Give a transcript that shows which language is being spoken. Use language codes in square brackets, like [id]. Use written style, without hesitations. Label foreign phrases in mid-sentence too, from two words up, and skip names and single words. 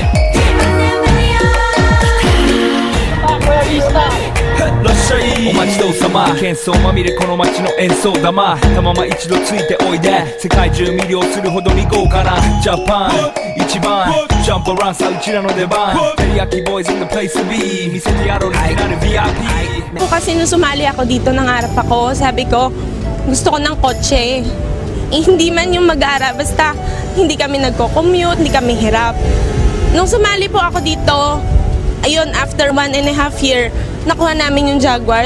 [tl] Royalista! [ja] らっしゃいお待ちどうさま喧騒まみれこの街の演奏玉たまま一度ついておいで世界中魅了するほどに豪華なジャパン一番ジャンプランさうちらの出番テリヤキボーイズ [en] in the place to be [ja] 見せてやろうオリジナル VIP [tl] Po kasi nung sumali ako dito, nangarap ako. Sabi ko, gusto ko ng kotse. Hindi man yung mag-aara, basta hindi kami nagko-commute, hindi kami hirap. Nung sumali po ako dito, ayun, after 1.5 year, nakuha namin yung Jaguar.